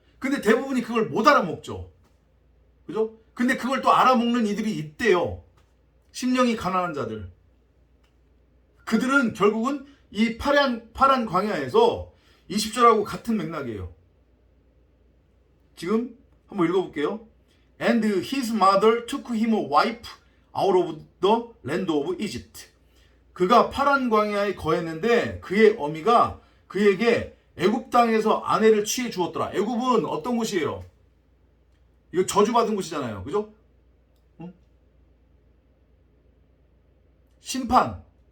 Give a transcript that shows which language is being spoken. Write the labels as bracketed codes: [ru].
[ko] 근데 대부분이 그걸 못 알아먹죠. 그죠? 근데 그걸 또 알아먹는 이들이 있대요. 심령이 가난한 자들. 그들은 결국은 이 파란 광야에서 20절하고 같은 맥락이에요. 지금 한번 읽어볼게요. [en] And his mother took him a wife out of the land of Egypt. [ko] 그가 파란 광야에 거했는데 그의 어미가 그에게 애굽 땅에서 아내를 취해 주었더라. 애굽은 어떤 곳이에요? 이거 저주받은 곳이잖아요. 그죠? 심판.